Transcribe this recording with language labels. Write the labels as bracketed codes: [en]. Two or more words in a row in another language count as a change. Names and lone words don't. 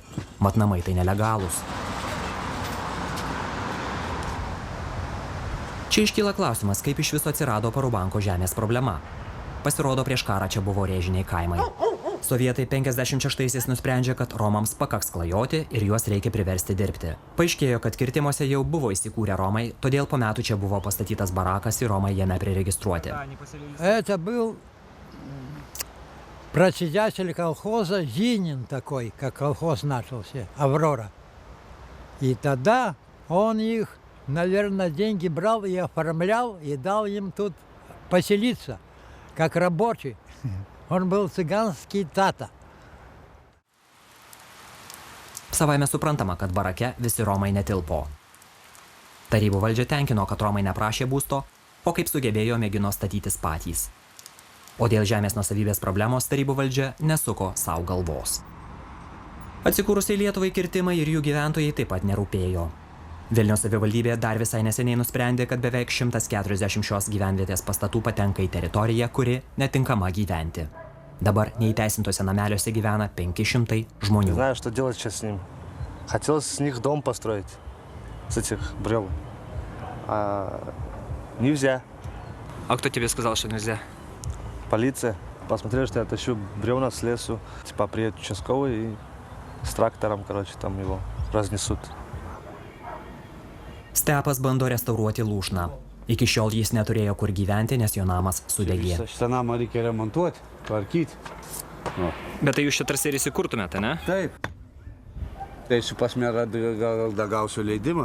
[lt] Mat namai tai nelegalūs. Čia iškyla klausimas, kaip iš viso atsirado Parubanko žemės problema. Pasirodo, prieš karą čia buvo rėžiniai kaimai. Sovietai 56-aisiais nusprendžia, kad Romams pakaks klajoti ir juos reikia priversti dirbti. Paaiškėjo, kad kirtimuose jau buvo įsikūrę Romai, todėl po metų čia buvo pastatytas barakas ir Romai jame priregistruoti. [ru] Это был председатель колхоза Зинин такой, как колхоз начался, Аврора. И тогда он их, наверное, деньги брал и оформлял, и дал им тут поселиться, как рабочий. Он был цыганский тата. [lt] Savaime suprantama, kad barake visi Romai netilpo. Tarybų valdžia tenkino, kad Romai neprašė būsto, o kaip sugebėjo mėgino statytis patys. O dėl žemės nuosavybės problemos tarybų valdžia nesuko savo galvos. Atsikūrusiai Lietuvai kirtimai ir jų gyventojai taip pat nerūpėjo. Vilniaus savivaldybė dar visai neseniai nusprendė, kad beveik 140 šios gyvenvietės pastatų patenka į teritoriją, kuri netinkama gyventi. Dabar neįteisintose nameliuose gyvena 500 žmonių. [ru] Знаю, что делать сейчас с ним. Хотелось с них дом построить, с этих бревен. А нельзя. А кто тебе сказал, что нельзя? Полиция. Посмотрели, что я тащу бревна с лесу. Типа приедет участковый и с трактором, короче, там его разнесут. [lt] Stepas bando restauruoti lūšną. Iki šiol jis neturėjo kur gyventi, nes jo namas sudegė. Šitą namą reikia remontuoti, tvarkyti. Bet tai jūs čia tarsi ir įsikurtumėte, ne? Taip. Tai su pas merą gal gausiu leidimą.